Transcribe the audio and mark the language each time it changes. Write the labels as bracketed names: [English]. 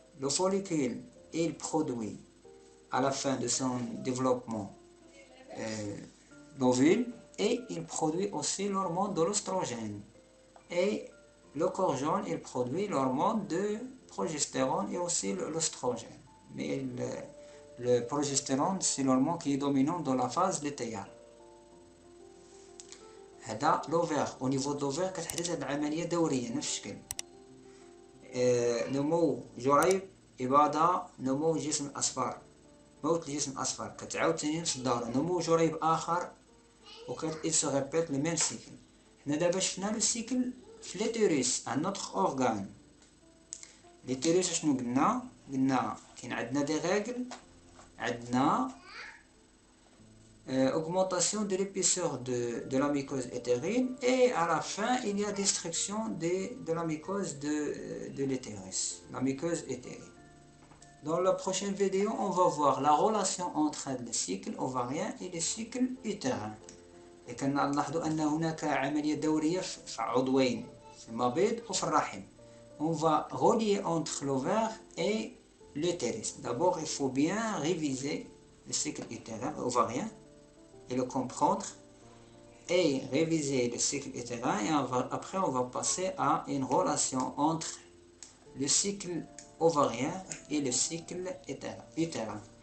[French] Le follicule il produit à la fin de son développement l'ovule et il produit aussi l'hormone de l'oestrogène et le corps jaune il produit l'hormone de progestérone et aussi l'oestrogène. Mais le progestérone c'est l'hormone qui est dominant dans la phase lutéale. [Arabic] هذا l'ovaire. [French] Au niveau de l'ovaire [Arabic] كتحدث هذه العملية دورية نفس الشكل. نمو جريب إباضة نمو جسم أصفر موت الجسم الأصفر كتعاود ثاني نفس الدورة نمو جريب آخر [French] il se répète le même cycle. [Arabic] حنا دابا شفنا لو سيكل في l'utérus [French] un autre organe. l'utérus [Arabic] شنو قلنا كاين عندنا دي ريغل عندنا [French] augmentation de l'épaisseur de la muqueuse utérine et à la fin il y a destruction de la muqueuse de l'utérus, la muqueuse utérine. Dans la prochaine vidéo, on va voir la relation entre le cycle ovarien et le cycle utérin. [Arabic] نلاحظوا أن هناك عملية دورية في عضوين في المبيض وفي الرحم. [French] On va relier entre l'ovaire et l'utérus. D'abord, il faut bien réviser le cycle ovarien et le comprendre et réviser le cycle utérin et après on va passer à une relation entre le cycle ovarien et le cycle utérin.